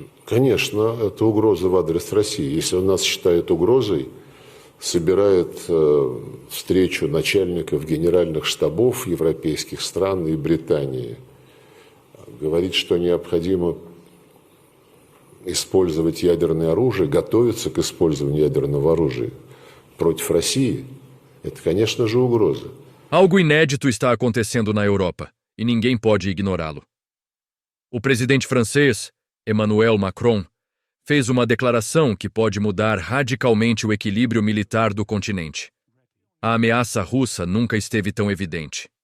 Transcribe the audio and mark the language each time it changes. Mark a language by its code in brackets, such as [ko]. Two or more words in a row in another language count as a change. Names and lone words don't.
[ru] Конечно, это угроза в адрес России. Если он нас считает угрозой, собирает встречу начальников генеральных штабов европейских стран и Британии. Говорит, что необходимо использовать ядерное оружие, готовиться к использованию ядерного оружия против России. Это, конечно же, угроза. [pt] Algo inédito está acontecendo na Europa, e ninguém pode ignorá-lo. O presidente francês, Emmanuel Macron, fez uma declaração que pode mudar radicalmente o equilíbrio militar do continente. A ameaça russa nunca esteve tão evidente.